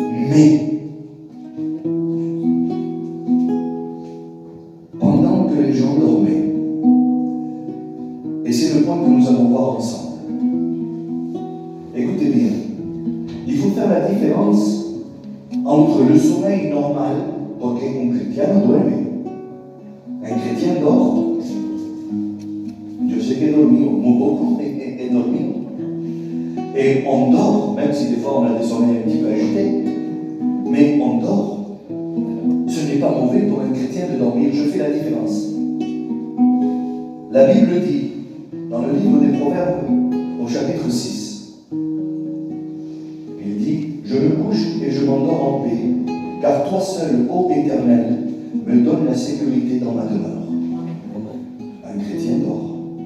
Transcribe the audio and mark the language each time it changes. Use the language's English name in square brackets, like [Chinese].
[French] Mais, pendant que les gens dormaient, et c'est le point que nous allons voir ensemble, écoutez bien, il faut faire la différence entre le sommeil normal, [Spanish] porque un cristiano duerme. [French] Un chrétien dort. Je sais que [Spanish] he dormido, muy poco he dormido. [French] Et on dort, même si des fois on a des sommeils un petit peu agités, mais on dort. Ce n'est pas mauvais pour un chrétien de dormir, je fais la différence. La Bible dit, dans le livre des Proverbes, au chapitre 6, il dit, je me couche et je m'endors en paix, car toi seul, ô Éternel, me donne la sécurité dans ma demeure. Un chrétien dort.